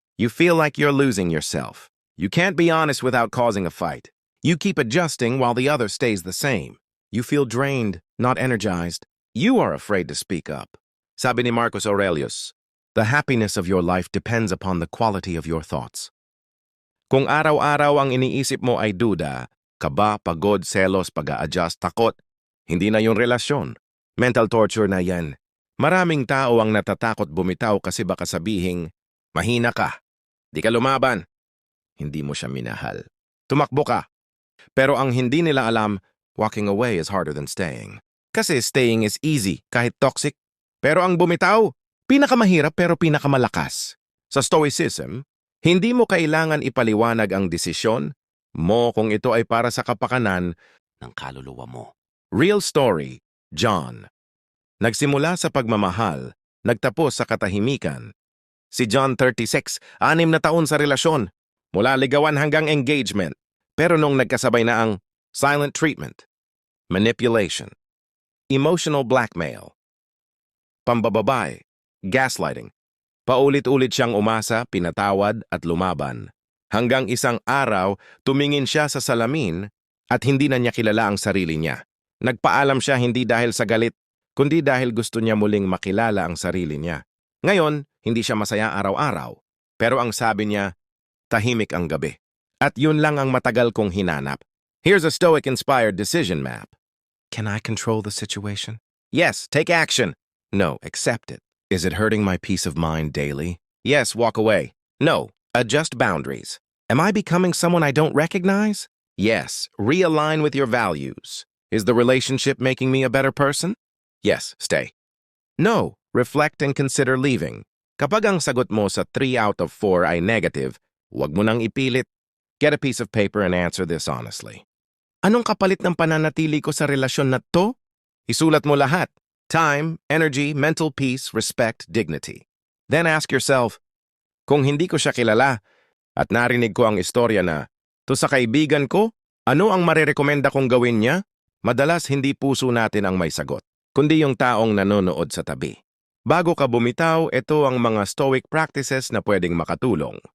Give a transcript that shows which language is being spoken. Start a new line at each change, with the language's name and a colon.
English: You feel like you're losing yourself. You can't be honest without causing a fight. You keep adjusting while the other stays the same. You feel drained, not energized. You are afraid to speak up.
Filipino: Sabi ni Marcus Aurelius,
English: "The happiness of your life depends upon the quality of your thoughts."
Filipino: Kung araw-araw ang iniisip mo ay duda, kaba, pagod, selos, pag-a-adjust, takot, hindi na yung relasyon. Mental torture na yan. Maraming tao ang natatakot bumitaw kasi baka sabihing, mahina ka, di ka lumaban, hindi mo siya minahal. Tumakbo ka. Pero ang hindi nila alam,
English: walking away is harder than staying.
Filipino: Kasi
English: staying is easy,
Filipino: kahit
English: toxic.
Filipino: Pero ang bumitaw, pinakamahirap pero pinakamalakas. Sa Stoicism, hindi mo kailangan ipaliwanag ang desisyon mo kung ito ay para sa kapakanan ng kaluluwa mo.
English: Real story, John.
Filipino: Nagsimula sa pagmamahal, nagtapos sa katahimikan. Si John 36, 6 na taon sa relasyon, mula ligawan hanggang engagement. Pero nung nagkasabay na ang silent treatment, manipulation, emotional blackmail, pambababae, gaslighting, paulit-ulit siyang umasa, pinatawad at lumaban. Hanggang isang araw, tumingin siya sa salamin at hindi na niya kilala ang sarili niya. Nagpaalam siya hindi dahil sa galit, kundi dahil gusto niya muling makilala ang sarili niya. Ngayon, hindi siya masaya araw-araw, pero ang sabi niya, tahimik ang gabi. At yun lang ang matagal kong hinanap.
English: Here's a Stoic-inspired decision map. Can I control the situation? Yes, take action. No, accept it. Is it hurting my peace of mind daily? Yes, walk away. No, adjust boundaries. Am I becoming someone I don't recognize? Yes, realign with your values. Is the relationship making me a better person? Yes, stay. No, reflect and consider leaving.
Filipino: Kapag ang sagot mo sa
English: 3 out of 4
Filipino: ay negative, huwag mo nang ipilit.
English: Get a piece of paper and answer this honestly.
Filipino: Anong kapalit ng pananatili ko sa relasyon na to? Isulat mo lahat.
English: Time, energy, mental peace, respect, dignity. Then ask yourself,
Filipino: kung hindi ko siya kilala at narinig ko ang istorya na, to sa kaibigan ko, ano ang marerekomenda kong gawin niya? Madalas hindi puso natin ang may sagot, kundi yung taong nanonood sa tabi. Bago ka bumitaw, ito ang mga Stoic practices na pwedeng makatulong.